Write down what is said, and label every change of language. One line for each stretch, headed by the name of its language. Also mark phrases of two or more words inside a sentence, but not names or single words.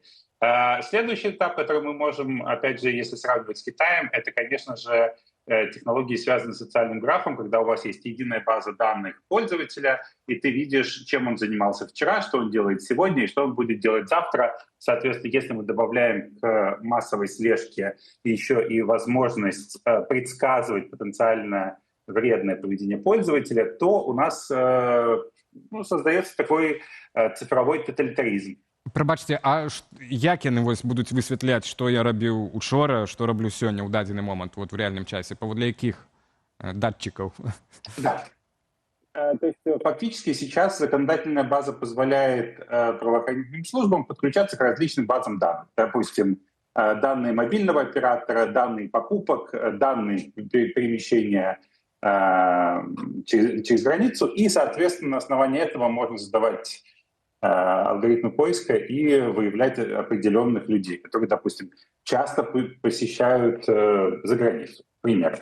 Russian: Следующий этап, который мы можем, опять же, если сравнивать с Китаем, это, конечно же, технологии, связанные с социальным графом, когда у вас есть единая база данных пользователя, и ты видишь, чем он занимался вчера, что он делает сегодня и что он будет делать завтра. Соответственно, если мы добавляем к массовой слежке еще и возможность предсказывать потенциально вредное поведение пользователя, то у нас создается такой цифровой тоталитаризм.
Belarusian: Прабачце, а як яны будуць высвятляць, што я рабіў учора, што раблю сёння ў дадзены момант
Russian: в реальном часе,
Belarusian: паводле якіх датчиков?
Russian: Да. То есть фактически сейчас законодательная база позволяет правоохранительным службам подключаться к различным базам данных. Допустим, данные мобильного оператора, данные покупок, данные перемещения через границу, и, соответственно, на основании этого можно задавать алгоритмы поиска и выявлять определенных людей, которые, допустим, часто посещают за границу, к примеру.